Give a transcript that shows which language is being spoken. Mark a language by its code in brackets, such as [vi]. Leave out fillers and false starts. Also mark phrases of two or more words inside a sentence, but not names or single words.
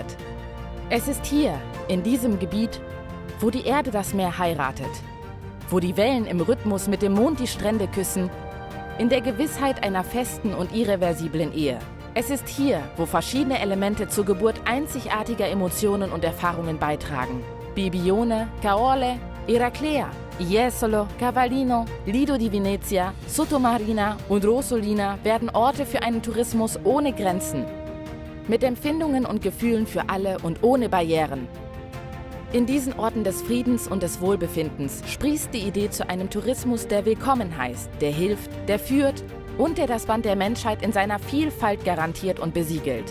[de] Es ist hier, in diesem Gebiet, wo die Erde das Meer heiratet, wo die Wellen im Rhythmus mit dem Mond die Strände küssen, in der Gewissheit einer festen und irreversiblen Ehe. Es ist hier, wo verschiedene Elemente zur Geburt einzigartiger Emotionen und Erfahrungen beitragen. Bibione, Caorle, Eraclea, Jesolo, Cavallino, Lido di Venezia, Sottomarina und Rosolina werden Orte für einen Tourismus ohne Grenzen. Mit Empfindungen und Gefühlen für alle und ohne Barrieren. In diesen Orten des Friedens und des Wohlbefindens sprießt die Idee zu einem Tourismus, der willkommen heißt, der hilft, der führt und der das Band der Menschheit in seiner Vielfalt garantiert und besiegelt.